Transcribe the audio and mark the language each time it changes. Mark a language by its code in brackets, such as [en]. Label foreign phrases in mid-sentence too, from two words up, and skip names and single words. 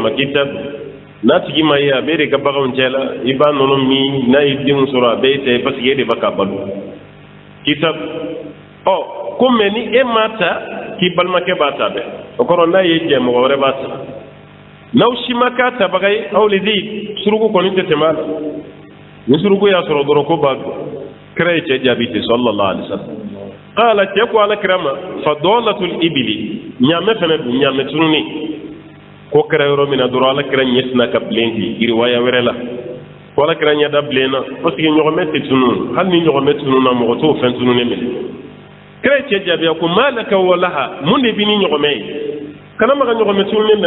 [bm] ma k'i ta don n'a tigi ma ye a b'e de ka baganw cɛ la i b'a nɔnɔ min n'a ye denw sɔrɔ a bɛ e ta ye [fr] parce que [bm] e de b'a ka balo k'i ta don ko mais ni e m'a ta k'i balimakɛ b'a ta bɛɛ o kɔrɔ n'a ye jɛ mɔgɔ wɛrɛ b'a ta n'aw si ma k'a tabaga ye aw le di suruku kɔni tɛ tɛmɛ a la ni suruku y'a sɔrɔ dɔrɔn ko b'a dun kira ye cɛ jaabi ten [ar] صلى الله عليه وسلم [bm] qala cɛ ko ala kira ma [ar] فضالة الإبل [bm] ɲaamɛ fɛnɛ dun ɲaamɛ tununi ko kɛra yɔrɔ min na dɔrɔn ala kira ɲɛ sina ka bilen ten riwaya wɛrɛ la ko ala kira ɲɛ da bilenna [fr] parce que [bm] ɲɔgɔnmɛ tɛ tunun hali ni ɲɔgɔnmɛ tununna mɔgɔ t'o fɛn tununnen minɛ kira ye cɛ jaabi ko [ar] ما لك ولها [bm] mun de b'i ni ɲɔgɔnmɛ ye kana maga ɲɔgɔnmɛ tununnen na